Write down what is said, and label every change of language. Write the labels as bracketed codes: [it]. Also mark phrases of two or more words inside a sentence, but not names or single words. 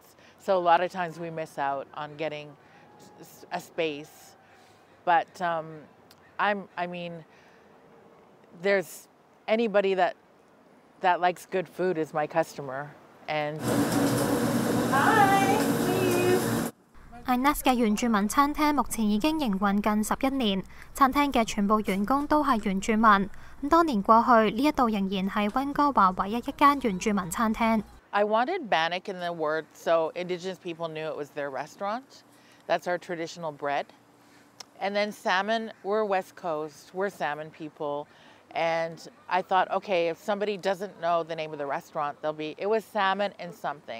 [en] So a lot of times we miss out on getting a space. But I mean, there's anybody that likes good food is my customer. And [yue] Ines 嘅原住民餐廳目前已經營運近11年，餐廳嘅全部員工都係原住民。咁多年過去，呢一度仍然係溫哥華唯一一間原住民餐廳。 [en] I wanted Bannock in the word so Indigenous people knew it was their restaurant. That's our traditional bread. And then salmon, we're West Coast, we're salmon people. And I thought, okay, if somebody doesn't know the name of the restaurant, it was salmon and something.